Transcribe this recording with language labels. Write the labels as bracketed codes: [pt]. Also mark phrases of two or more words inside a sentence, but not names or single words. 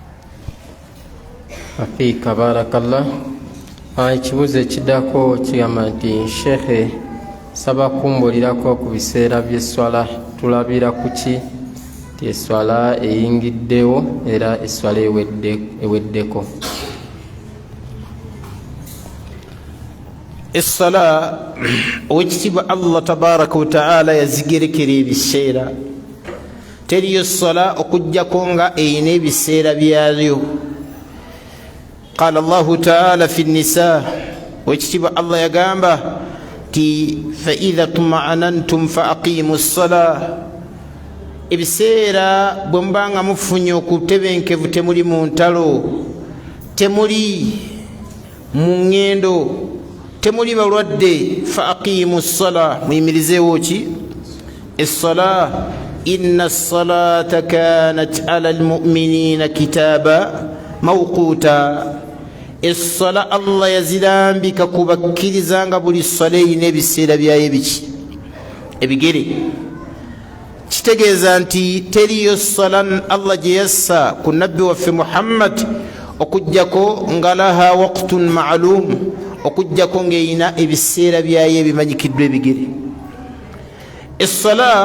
[ar] فيك بارك الله [lg] ekibuuzo ekiddako kigamba nti shekhe saba kumbulirako ku biseera by'esswala tulabira ku ki ti esswala eyingiddewo era esswala eweddeko essala owekitiibwa [ar] الله تبارك وتعالى [lg] yazigerekera ebiseera teriyo ssala okujjako nga eyina ebiseera byayo [ar] قال الله تعالى في النساء [lg] owekitiibwa Allah yagamba ti [ar] فإذا اطمأننتم فأقيموا الصلاة [lg] ebiseera bwe mubanga mufunye okutebenkevu temuli mu ntalo temuli mu ŋŋendo temuli balwadde [ar] فأقيموا الصلاة [lg] muyimirizeewo ki essala [ar] إن الصلاة كانت على المؤمنين كتابا موقوتا [lg] essala Allah yazirambika ku bakkiriza nga buli ssala eyina ebiseera byayo biki ebigere kitegeeza nti teriyo ssala Allah gye yassa ku nabbi waffe Muhammad okujjako nga [ar] لها وقت معلوم [lg] okujjako ng'eyina ebiseera byayo ebimanyikiddwa ebigere essala